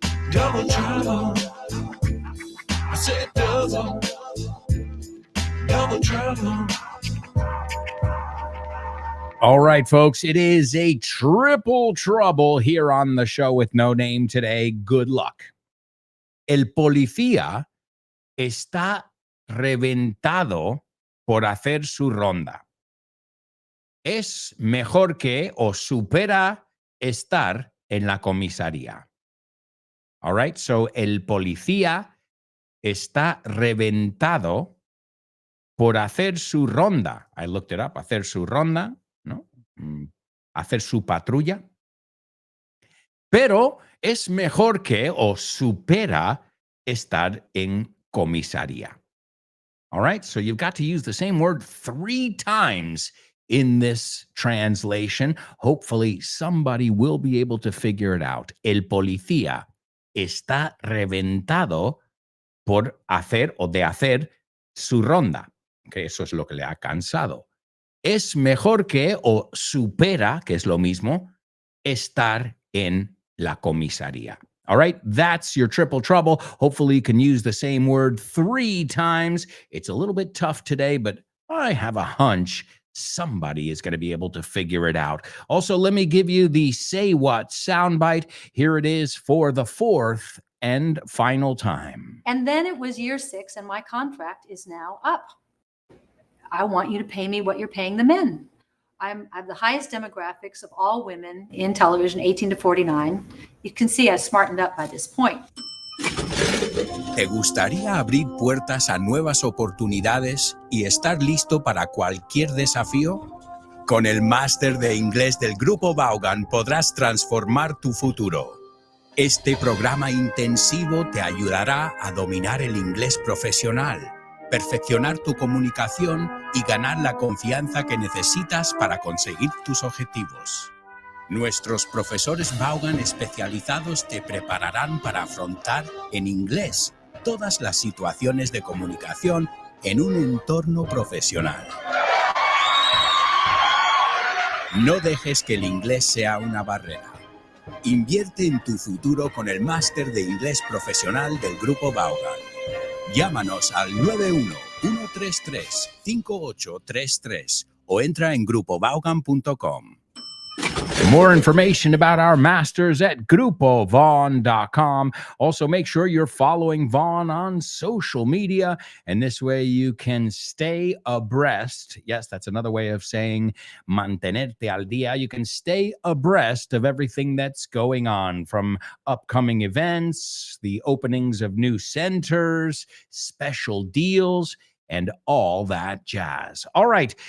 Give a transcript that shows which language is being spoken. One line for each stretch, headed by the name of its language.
English: Double trouble. I said double trouble. All right, folks, it is a triple trouble here on the show with no name today. Good luck.
Spanish: El policía está reventado por hacer su ronda. Es mejor que o supera estar en la comisaría.
English: All right, so
Spanish: el policía está reventado por hacer su ronda.
English: I looked it up.
Spanish: Hacer su ronda, ¿no? Hacer su patrulla. Pero es mejor que o supera estar en comisaría.
English: All right, so you've got to use the same word 3 times in this translation. Hopefully somebody will be able to figure it out.
Spanish: El policía está reventado por hacer o de hacer su ronda. Okay, eso es lo que le ha cansado. Es mejor que o supera, que es lo mismo, estar en la comisaría.
English: All right, that's your triple trouble. Hopefully you can use the same word 3 times. It's a little bit tough today, but I have a hunch somebody is going to be able to figure it out. Also, let me give you the Say What soundbite. Here it is for the 4th and final time. And then it was year 6, and my contract is now up. I want you to pay me what you're paying the men. I have the highest demographics of all women in television, 18 to 49. You can see I smartened up by this point.
Spanish: ¿Te gustaría abrir puertas a nuevas oportunidades y estar listo para cualquier desafío? Con el máster de inglés del Grupo Vaughan podrás transformar tu futuro. Este programa intensivo te ayudará a dominar el inglés profesional, perfeccionar tu comunicación y ganar la confianza que necesitas para conseguir tus objetivos. Nuestros profesores Vaughan especializados te prepararán para afrontar en inglés todas las situaciones de comunicación en un entorno profesional. No dejes que el inglés sea una barrera. Invierte en tu futuro con el máster de inglés profesional del Grupo Vaughan. Llámanos al 91-133-5833 o entra en grupovaughan.com.
English: More information about our masters at grupovaughn.com. Also, make sure you're following Vaughn on social media, and this way you can stay abreast. Yes, that's another way of saying
Spanish: mantenerte al día.
English: You can stay abreast of everything that's going on, from upcoming events, the openings of new centers, special deals, and all that jazz. All right.